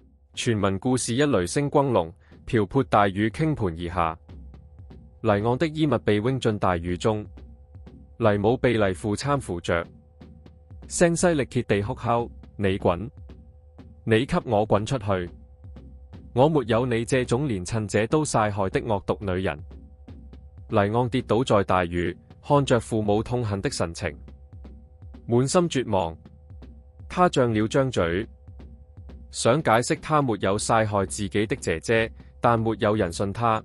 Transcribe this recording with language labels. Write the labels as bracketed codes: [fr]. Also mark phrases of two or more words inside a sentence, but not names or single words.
[zh] 傳聞故事一雷聲轟隆，瓢潑大雨傾盆而下。黎昂的衣物被扔進大雨中，黎母被黎父攙扶着，聲嘶力竭地哭吼：你滾！你給我滾出去！我沒有你這種連趁這都曬害的惡毒女人。黎昂跌倒在大雨，看着父母痛恨的神情，滿心絕望。他張了張嘴，想解釋他沒有曬害自己的姐姐，但沒有人信他。